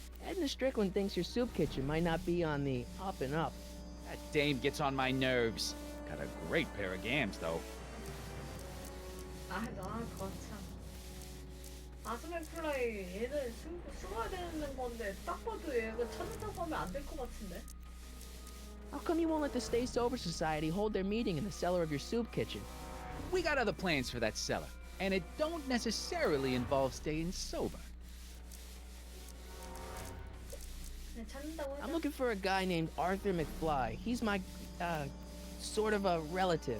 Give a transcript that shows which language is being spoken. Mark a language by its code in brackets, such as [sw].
[en] Edna Strickland thinks your soup kitchen might not be on the up and up. That dame gets on my nerves. Got a great pair of gams, though. [ko] 거참. 아스맥플라이 얘는 숨어야 되는 건데 딱 봐도 얘가 찾는다고 하면 안 될 것 같은데. [en] How come you won't let the Stay Sober Society hold their meeting in the cellar of your soup kitchen? We got other plans for that cellar, and it don't necessarily involve staying sober. I'm looking for a guy named Arthur McFly. He's my, sort of a relative.